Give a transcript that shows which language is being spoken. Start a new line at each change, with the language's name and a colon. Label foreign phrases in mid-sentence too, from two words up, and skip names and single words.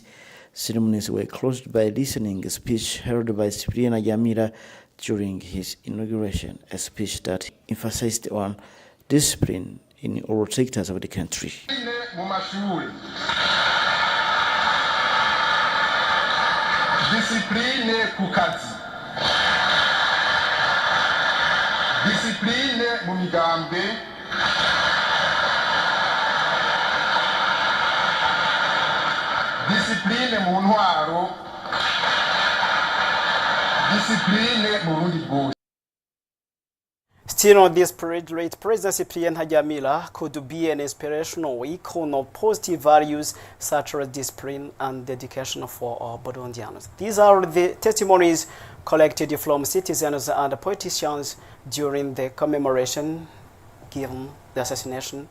English: Ceremonies were closed by listening a speech held by Cyprien Hajamila during his inauguration, a speech that emphasized on discipline in all sectors of the country.
Rundi: Discipline kukazi. Discipline mumigambe. Discipline mu ntwaro. Discipline mu rundi bwose.
English: Still on this parade, late President Cyprien Hajamila could be an inspirational icon of positive values such as discipline and dedication for our Burundians. These are the testimonies collected from citizens and politicians during the commemoration given the assassination.